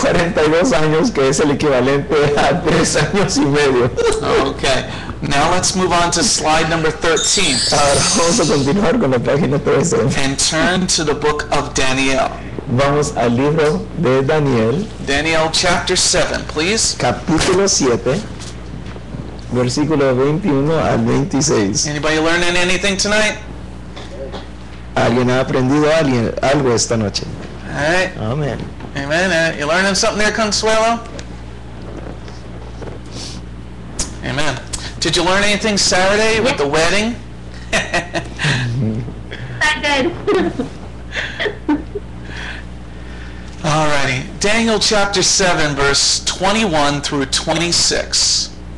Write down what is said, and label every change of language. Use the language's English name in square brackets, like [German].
[Spanish] 42 años, que es el equivalente a 3 años y medio. [English] Okay. Now let's move on to slide number 13 [Spanish] Ahora vamos a continuar con la página 13. [English] and turn to the book of Daniel. [Spanish] Vamos al libro de Daniel, [English] Daniel chapter 7, please. [Spanish] capítulo 7, versículo 21 al 26. [English] Anybody learning anything tonight? [Spanish] ¿Alguien ha aprendido algo esta noche? [English] All right. [Spanish] Amén. [English] Amen. You learning something there, Consuelo? Amen. Did you learn anything Saturday with the wedding? Not good. Alrighty. Daniel chapter 7, verse 21 through 26.